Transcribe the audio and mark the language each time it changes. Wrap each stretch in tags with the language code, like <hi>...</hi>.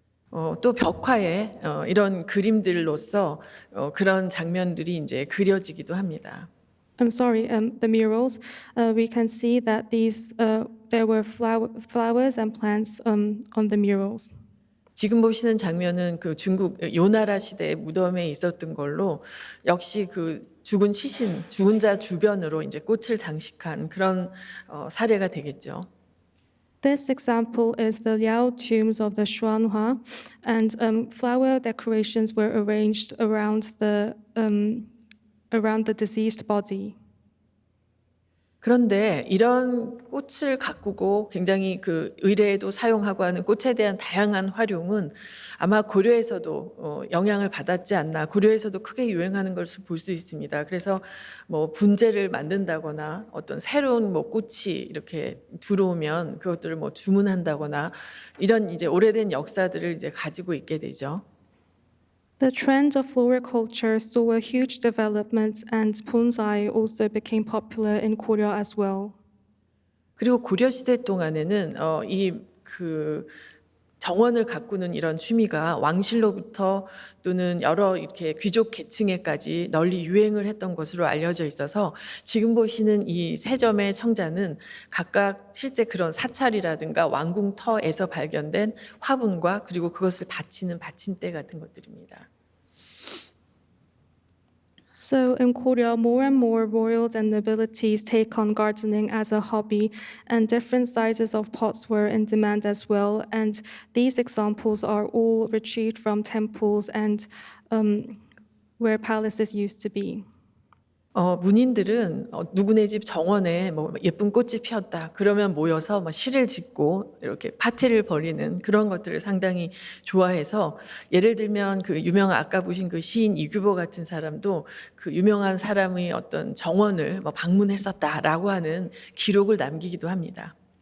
<ko>또 벽화에 이런 그림들로서 그런 장면들이 이제 그려지기도 합니다.</ko> <en>I'm sorry, the murals. We can see that there were flowers and plants on the murals.</en> <ko>지금 보시는 장면은 그 중국 요나라 시대의 무덤에 있었던 걸로 역시 그 죽은 시신, 죽은 자 주변으로 이제 꽃을 장식한 그런 사례가 되겠죠.</ko> <en>This example is the Liao tombs of the Xuanhua, and flower decorations were arranged around the deceased body.</en> <ko>그런데 이런 꽃을 가꾸고 굉장히 그 의례에도 사용하고 하는 꽃에 대한 다양한 활용은 아마 고려에서도 영향을 받았지 않나, 고려에서도 크게 유행하는 것을 볼 수 있습니다. 그래서 뭐 분재를 만든다거나 어떤 새로운 뭐 꽃이 이렇게 들어오면 그것들을 뭐 주문한다거나 이런 이제 오래된 역사들을 이제 가지고 있게 되죠.</ko> <en>The trend of floriculture saw a huge development, and bonsai also became popular in Korea as well.</en> <ko>그리고 고려 시대 동안에는 이 그 정원을 가꾸는 이런 취미가 왕실로부터 또는 여러 이렇게 귀족 계층에까지 널리 유행을 했던 것으로 알려져 있어서 지금 보시는 이 세 점의 청자는 각각 실제 그런 사찰이라든가 왕궁터에서 발견된 화분과 그리고 그것을 받치는 받침대 같은 것들입니다.</ko> <en>So in Korea, more and more royals and nobilities take on gardening as a hobby, and different sizes of pots were in demand as well. And these examples are all retrieved from temples and where palaces used to be.</en> <ko>문인들은 누구네 집 정원에 뭐 예쁜 꽃이 피었다. 그러면 모여서 막 시를 짓고 이렇게 파티를 벌이는 그런 것들을 상당히 좋아해서 예를 들면 그 유명한 아까 보신 그 시인 이규보 같은 사람도 그 유명한 사람의 어떤 정원을 뭐 방문했었다라고 하는 기록을 남기기도 합니다.</ko>